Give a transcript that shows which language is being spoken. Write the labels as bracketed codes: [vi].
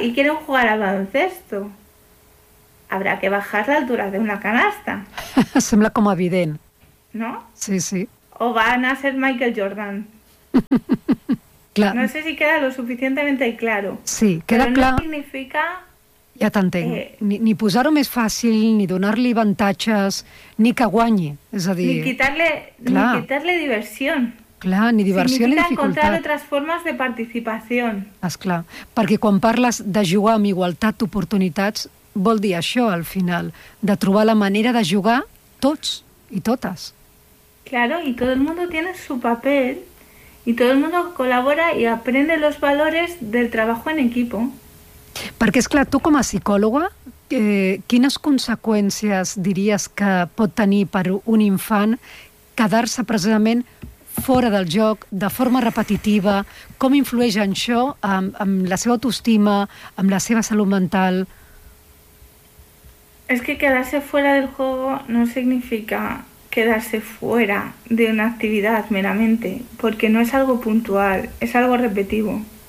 [es] y quieren jugar al baloncesto. Habrá que bajar la altura de una canasta. [ca] Sembla como evident. [es] ¿No? Sí, sí. O van a ser Michael Jordan. Clar. No sé si queda lo suficientemente claro. Sí, queda [ca] però clar. Però no significa... Ja t'entenc. Ni posar-ho més fàcil, ni donar-li avantatges, ni que guanyi. És a dir... Ni quitar-li diversió. Clar, ni diversió significa ni dificultat. Significa encontrar altres formes de participació. Esclar, perquè quan parles de jugar amb igualtat d'oportunitats, vol dir això, al final, de trobar la manera de jugar tots i totes. [es] Claro, y todo el mundo tiene su papel, y todo el mundo colabora y aprende los valores del trabajo en equipo. [ca] Perquè, esclar, tu com a psicòloga, quines conseqüències diries que pot tenir per un infant quedar-se precisament fora del joc, de forma repetitiva? Com influeix en això amb la seva autoestima, amb la seva salut mental? [es] Es que quedarse fuera del juego no significa quedarse fuera de una actividad meramente, porque no es algo puntual, es algo repetido.